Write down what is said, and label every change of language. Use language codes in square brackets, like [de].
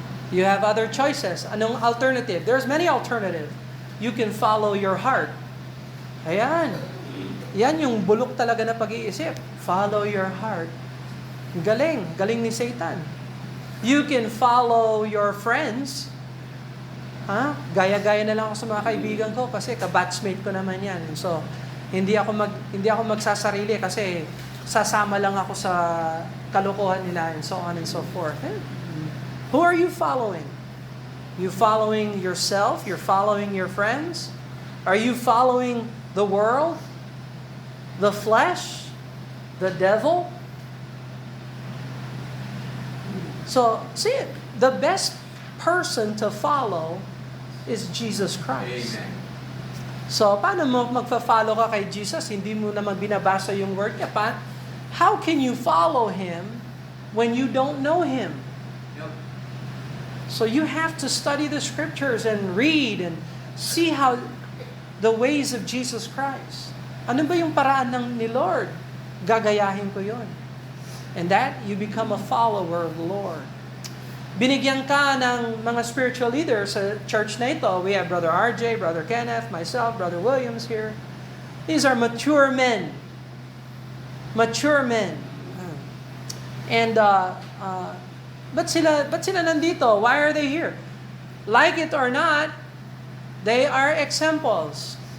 [en] You have other choices. [tl] Anong alternative? [en] There's many alternatives. You can follow your heart. [tl] Ayan. Yan yung bulok talaga na pag-iisip. [en] Follow your heart. [tl] Galing. Galing ni Satan. [en] You can follow your friends. [tl] Gaya-gaya na lang ako sa mga kaibigan ko kasi ka-batchmate ko naman yan. So, hindi ako magsasarili kasi sasama lang ako sa kalokohan nila [en] and so on and so forth. Who are you following? You following yourself? You're following your friends? Are you following the world? The flesh? The devil? So, see it. The best person to follow is Jesus Christ. Amen. [tl] So, paano mo magfa-follow ka kay Jesus? Hindi mo naman binabasa yung word niya pa. [en] How can you follow Him when you don't know Him? Yep. So you have to study the Scriptures and read and see how the ways of Jesus Christ. [tl] Ano ba yung paraan ni Lord? Gagayahin ko yon. [en] And that, you become a follower of the Lord. [tl] Binigyan ka ng mga spiritual leaders sa church na ito. [en] We have Brother RJ, Brother Kenneth, myself, Brother Williams here. These are mature men. Mature men. [tl] And ba't sila nandito? [en] Why are they here? Like it or not, they are examples.